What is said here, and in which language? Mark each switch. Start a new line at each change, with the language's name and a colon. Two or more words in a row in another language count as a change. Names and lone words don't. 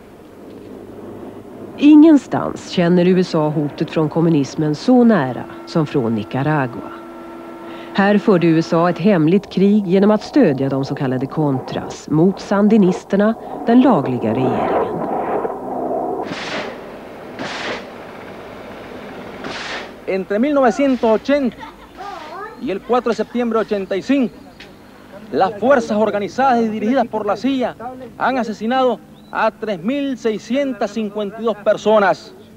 Swedish: Ingenstans känner USA hotet från kommunismen så nära som från Nicaragua. Här förde USA ett hemligt krig genom att stödja de så kallade Contras mot sandinisterna, den lagliga regeringen.
Spanish: Entre 1980 y el 4 de septiembre de 85, las fuerzas organizadas y dirigidas por la CIA han asesinado a 3.652 personas.